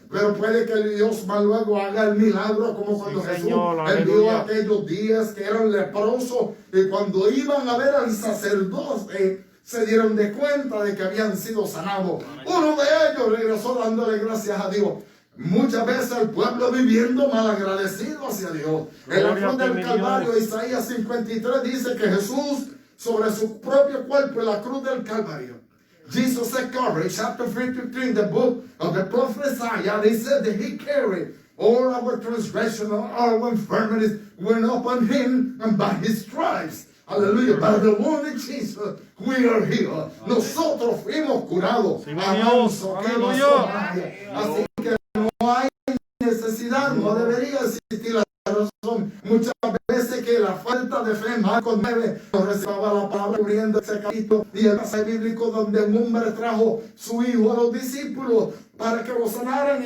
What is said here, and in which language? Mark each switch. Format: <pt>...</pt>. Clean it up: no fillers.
<es>Pero puede que Dios más luego haga el milagro, como cuando Jesús envió aquellos días que eran leprosos. Y cuando iban a ver al sacerdote, se dieron de cuenta de que habían sido sanados. Uno de ellos regresó dándole gracias a Dios. Muchas veces el pueblo viviendo mal agradecido hacia Dios. En la cruz del Calvario,</es> <en>Isaías 53 dice que Jesús sobre su propio cuerpo en la cruz del Calvario, Jesus said, carried, chapter 53 in the book of the prophet Isaiah, they said that he carried all our transgressions, all our infirmities went upon him, and by his stripes, aleluya, by the wound of Jesus, we are healed.</en> <es>Nosotros fuimos curados. Así que no hay necesidad, no debería existir la razón. Muchas veces que la falta de fe, Marcos 9, nos recibaba la palabra cubriendo ese capítulo y el pasaje bíblico donde un hombre trajo su hijo a los discípulos para que lo sanaran.</es>